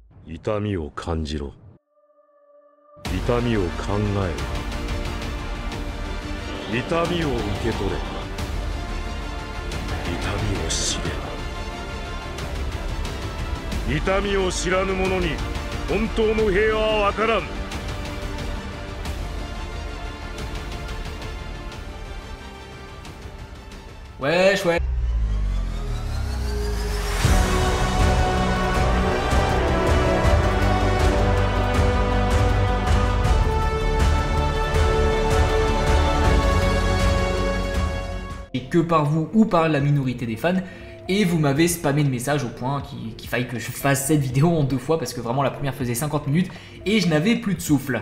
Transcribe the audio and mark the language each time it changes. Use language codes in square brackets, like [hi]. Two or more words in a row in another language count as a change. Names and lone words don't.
[ja] 痛みを感じろ。痛みを考えろ。痛みを受け取れ。痛みを知れ。痛みを知らぬ者に本当の平和は分からん。 [fr] Wesh, wesh. Et que par vous ou par la minorité des fans, et vous m'avez spammé de messages au point qu'il faille que je fasse cette vidéo en 2 fois parce que vraiment la première faisait 50 minutes et je n'avais plus de souffle.